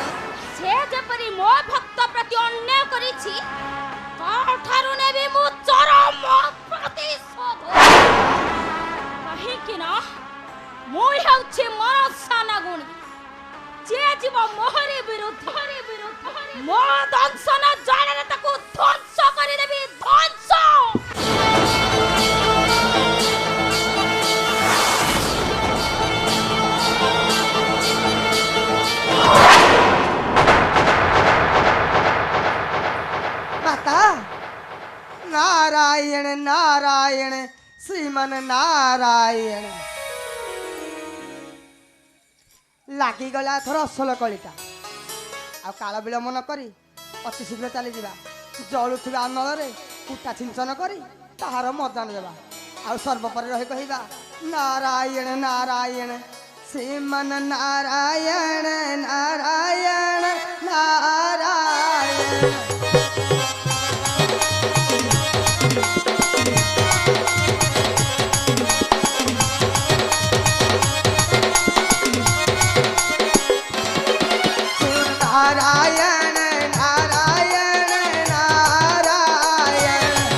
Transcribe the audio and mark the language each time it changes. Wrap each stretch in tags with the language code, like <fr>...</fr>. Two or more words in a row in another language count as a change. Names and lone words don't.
<or>ସେ ଯେପରି ମୋ ଭକ୍ତ ପ୍ରତି ଅନ୍ୟାୟ କରିଛି ତାଠାରୁ ନେବି ମୁଁ ଚରମ ପ୍ରତିଶୋଧ କାହିଁକି ନା ମୁଁ ହେଉଛି ମନସା ନାଗୁଣୀ ଯିଏ ଯିବ ମୋହରି ବିରୁଦ୍ଧ ମୋ ଦଂଶନ ଜ୍ୱାଳାରେ ତାକୁ ଧ୍ୱଂସ କରିଦେବି ଧ୍ୱଂସ माता नारायण नारायण श्रीमन नारायण ଲାଗିଗଲା ଏଥର ଅସଲ କଳିଟା ଆଉ କାଳ ବିଳମ୍ବ ନ କରି ଅତି ଶୀଘ୍ର ଚାଲିଯିବା ଜଳୁଥିବା ଅନଳରେ କୁଟା ଛିଞ୍ଚନ କରି ତାହାର ମଦାନ ଦେବା ଆଉ ସର୍ବପରେ ରହି କହିବା ନାରାୟଣ ନାରାୟଣ ଶ୍ରୀମନ ନାରାୟଣ ନାରାୟଣ ନାରାୟଣ नारायण नारायण नारायण</or>